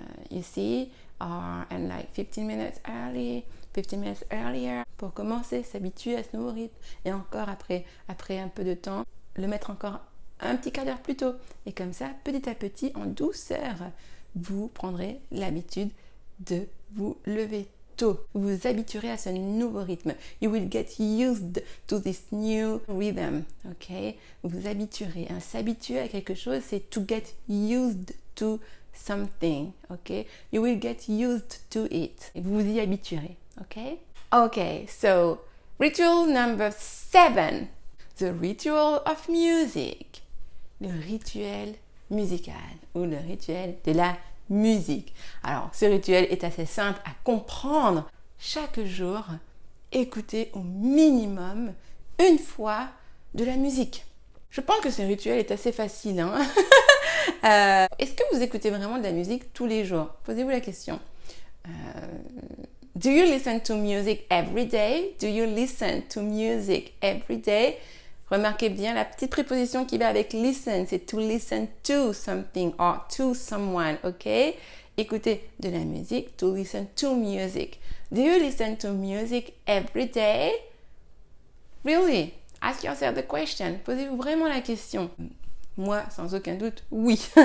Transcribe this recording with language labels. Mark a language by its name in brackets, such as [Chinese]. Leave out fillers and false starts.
[English] You see, and like 15 minutes earlier, [French] pour commencer, s'habituer à ce nouveau rythme. Et encore après un peu de temps, le mettre encore un petit quart d'heure plus tôt. Et comme ça, petit à petit, en douceur, vous prendrez l'habitude de vous lever tôt. Vous vous habituerez à ce nouveau rythme. [English] You will get used to this new rhythm. [French] Ok? Vous vous habituerez. S'habituer à quelque chose, c'est [English] to get used to something. [French] Ok? [English] You will get used to it. [French] Et vous vous y habituerez. Ok? [English] Ok, so ritual number 7. The ritual of music. [French] le rituel musical ou le rituel de la musique. Alors, ce rituel est assez simple à comprendre. Chaque jour, écoutez au minimum une fois de la musique. Je pense que ce rituel est assez facile. Hein. Est-ce que vous écoutez vraiment de la musique tous les jours? Posez-vous la question. [English] Do you listen to music every day? Do you listen to music every day? [French] Remarquez bien la petite préposition qui va avec listen, c'est [English] to listen to something or to someone, [French] ok? Écoutez de la musique, [English] to listen to music. Do you listen to music every day? Really? Ask yourself the question. [French] Posez-vous vraiment la question. Moi, sans aucun doute, oui.